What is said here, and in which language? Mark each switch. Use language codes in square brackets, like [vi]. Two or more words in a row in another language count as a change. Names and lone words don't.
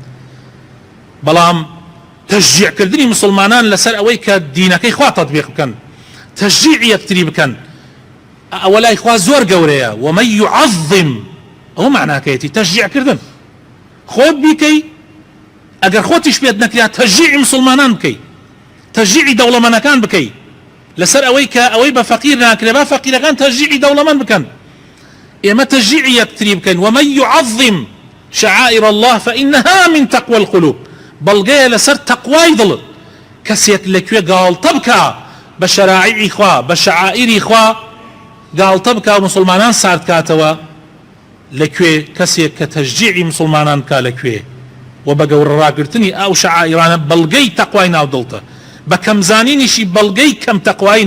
[ckb] بەڵام تەشجیعکردنی مسلمانان لەسەر ئەوەی کە دینەکەی خوا تەطبیق بکەن تەشجیع یەکتری بکەن ئەوە لای خوا زۆر گەورەیە [ar] ومن يعظم [ckb] ئەوە معناکەیەتی تەشجیعکردن خۆت بیکەی ئەگەر خۆتیش پێت نەکرا تەشجیعی مسلمانان بکەی تەشجیعی دەوڵەمەندەکان بکەی لەسەر ئەوەی کە ئەوەی بە فەقیر ناکرێ با فەقیرەکان تەشجیعی دەوڵەمەند بکەن ئێمە تەشجیعی یەکتری بکەین [ar] ومن يعظم شعائر الله فإنها من تقوى القلوب [ckb] بەڵگەیە لەسەر تەقوای دڵت کەسێک لەکوێ گاڵتە بکە بە شەرائعی خوا بە شعائری خوا گاڵتە بکە و مسلمانان سارد کاتەوە لەکوێ کەسێک کە تەشجیعی مسلمانان بکە لەکوێ و بە گەورەڕاگرتنی ئەو شعائرانە بەڵگەی تەقوای ناودڵتە بە کەمزانینیشی بەڵگەی کەم تەقوای